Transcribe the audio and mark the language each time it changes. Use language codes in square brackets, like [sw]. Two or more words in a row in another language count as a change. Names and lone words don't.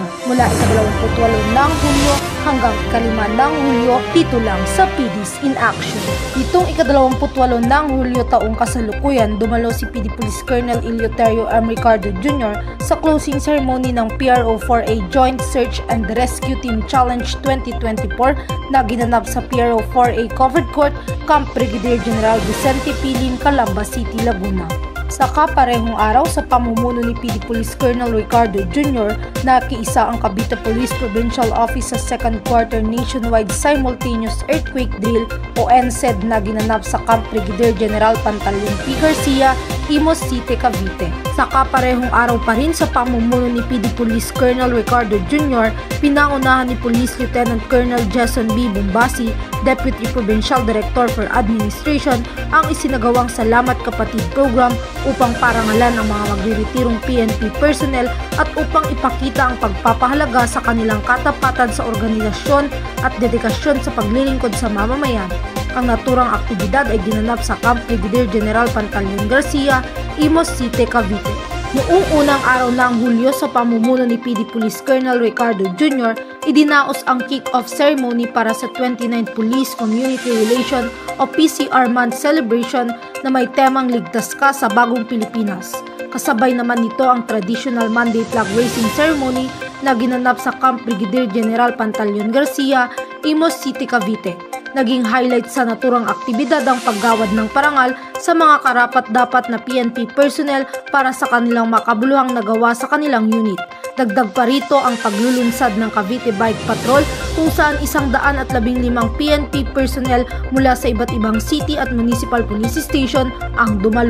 [tl] mula ika-28 ng Hulyo hanggang ika-5 ng Hulyo dito lang sa PD's in Action. Itong ika-28 ng Hulyo taong kasalukuyan, dumalo si PD Police Colonel Eleuterio M. Ricardo Jr. sa [en] closing ceremony [tl] ng PRO 4A Joint Search and Rescue Team Challenge 2024 na ginanap sa PRO 4A Covered Court, Camp Brigadier General Vicente Pilim, Calamba City, Laguna. Sa kaparehong araw sa pamumuno ni PD Police Colonel Ricardo Jr. nakiisa ang Cavite Police Provincial Office sa Second Quarter Nationwide Simultaneous Earthquake Drill o NSED na ginanap sa Camp Brigadier General Pantaleon P. Garcia, Imus City, Cavite. Sa kaparehong araw pa rin sa pamumuno ni PD Police Colonel Ricardo Jr., pinangunahan ni Police Lieutenant Colonel Jason B. Bombasi, Deputy Provincial Director for Administration, ang isinagawang Salamat Kapatid Program upang parangalan ang mga magreretirong [en] PNP personnel [tl] at upang ipakita ang pagpapahalaga sa kanilang katapatan sa organisasyon at dedikasyon sa paglilingkod sa mamamayan. Ang naturang aktibidad ay ginanap sa Camp Brigadier General Pantaleon Garcia, Imus City, Cavite. Noong unang araw ng Hulyo sa pamumuno ni PD Police Colonel Ricardo Jr., idinaos ang [en] kick-off ceremony [tl] para sa 29th Police Community Relation o PCR Month Celebration na may temang Ligtas Ka sa Bagong Pilipinas. Kasabay naman nito ang [en] traditional Monday flag raising ceremony [tl] na ginanap sa Camp Brigadier General Pantaleon Garcia, Imus City, Cavite. Naging highlight sa naturang aktibidad ang paggawad ng parangal sa mga karapat-dapat na [en] PNP personnel [tl] para sa kanilang makabuluhang nagawa sa kanilang unit. Dagdag pa rito ang paglulunsad ng Cavite Bike Patrol kung saan 115 [en] PNP personnel [tl] mula sa iba't ibang city at [en] municipal police station [tl] ang dumalo.